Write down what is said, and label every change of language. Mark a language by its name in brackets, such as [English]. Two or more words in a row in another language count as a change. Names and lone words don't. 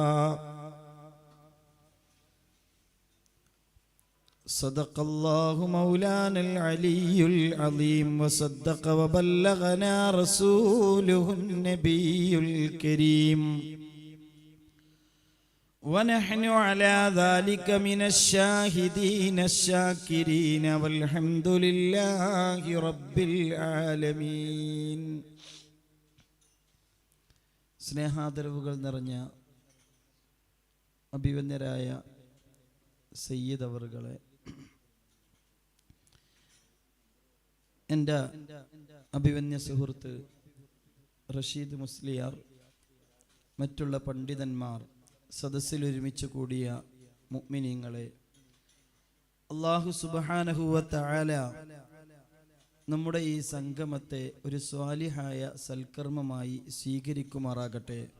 [Arabic] صدق الله مولانا العلي العظيم، وصدق وبلغنا رسوله النبي الكريم، ونحن على ذلك من الشاهدين الشاكرين، والحمد لله رب العالمين. [Malayalam] സ്നേഹാദരവുകൾ നിറഞ്ഞ അഭിവന്യരായ സയ്യിദ് അവറുകളെ, എൻ്റെ അഭിവന്യ സുഹൃത്ത് റഷീദ് മുസ്ലിയാർ, മറ്റുള്ള പണ്ഡിതന്മാർ, സദസ്സിൽ ഒരുമിച്ച് കൂടിയ മുഅ്മിനീങ്ങളെ, [Arabic] الله سبحانه وتعالى [Malayalam] നമ്മുടെ ഈ സംഗമത്തെ ഒരു സ്വാലിഹായ സൽക്കർമ്മമായി സ്വീകരിക്കുമാറാകട്ടെ.